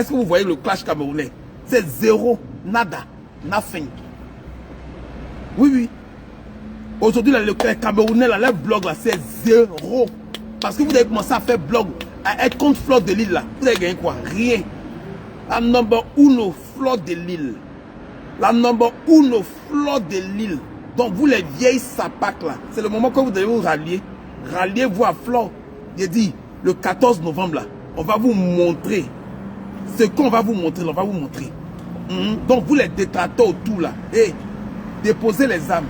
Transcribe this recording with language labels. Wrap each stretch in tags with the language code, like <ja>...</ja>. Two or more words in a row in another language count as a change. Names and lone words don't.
<fr>Est-ce que vous voyez le clash camerounais? C'est zéro, nada, nothing. Oui, oui. Aujourd'hui, le Camerounais, là, le blog là, c'est zéro. Parce que vous avez commencé à faire blog, à être contre fleur de l'île là. Vous avez gagné quoi? Rien. La</fr> <en>number uno,</en> <fr>fleur de l'île. La</fr> <en>number uno,</en> <fr>fleur de l'île. Donc vous les vieilles sapacs là, c'est le moment que vous devez vous rallier. Ralliez-vous à Flore. J'ai dit, le 14 novembre là, on va vous montrer. Ce qu'on va vous montrer, on va vous montrer. Donc vous les détracteurs autour là, hey, déposez les âmes.</fr>